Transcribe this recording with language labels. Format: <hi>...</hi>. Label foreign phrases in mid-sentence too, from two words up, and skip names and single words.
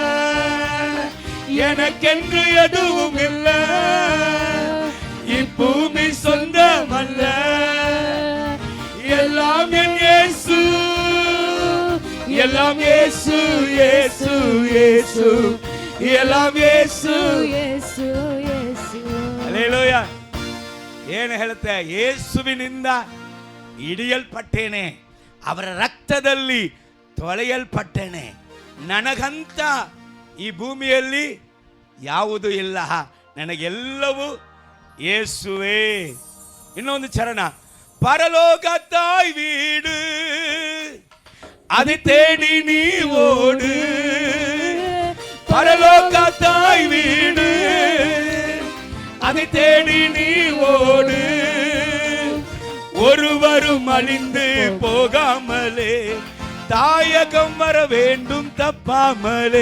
<ta>எனக்கென்று எதுவும் இல்லை, இப்பூமி சொந்தமல்ல. எல்லாம் என் இயேசு, எல்லாம் இயேசு இயேசு இயேசு, எல்லாம் இயேசு</ta> <kn>ಯೇಸು ಯೇಸು. ಹಲ್ಲೆಲೂಯಾ. ಏನು ಹೇಳುತ್ತೆ? ಯೇಸುವಿನಿಂದ ಹಿಡಿಯಲ್ಪಟ್ಟೇನೆ, ಅವರ ರಕ್ತದಲ್ಲಿ ತೊಳೆಯಲ್ಪಟ್ಟೇನೆ. ನನಗಂತ ಈ ಭೂಮಿಯಲ್ಲಿ ಯಾವುದೂ ಇಲ್ಲ, ನನಗೆಲ್ಲವೂ ಯೇಸುವೆ. ಇನ್ನೊಂದು ಚರಣ,</kn> <ta>பரலோக தாய் வீடு அதை தேடி நீ ஓடு. பரலோக தாய் வீடு அதை தேடி நீ ஓடு. ஒருவரும் அழிந்து போகாமலே தாயகம் வர வேண்டும் தப்பாமலே.</ta>